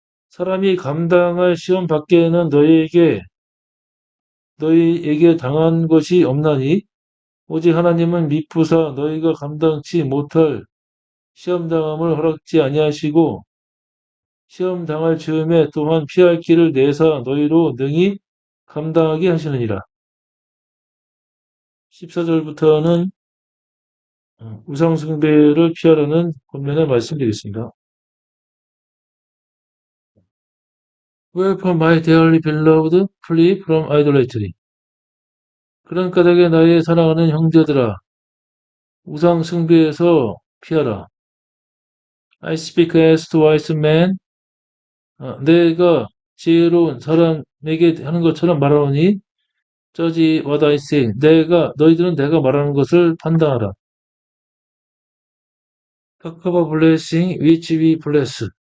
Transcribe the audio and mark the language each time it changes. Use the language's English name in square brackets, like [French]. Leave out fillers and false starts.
[Korean] 사람이 감당할 시험 밖에는 너희에게 당한 것이 없나니 오직 하나님은 미쁘사 너희가 감당치 못할 시험 당함을 허락지 아니하시고 시험 당할 즈음에 또한 피할 길을 내사 너희로 능히 감당하게 하시느니라. 14절부터는 우상 숭배를 피하라는 권면을 말씀드리겠습니다. [English] Wherefore my dearly beloved flee from idolatry. [Korean] 그런 까닭에 나의 사랑하는 형제들아 우상 숭배에서 피하라. [English] I speak as to wise men. [Korean] 내가 지혜로운 사람에게 하는 것처럼 말하노니 [English] judge what I say. [Korean] 너희들은 내가 말하는 것을 판단하라. [English] Talk of a blessing which we bless.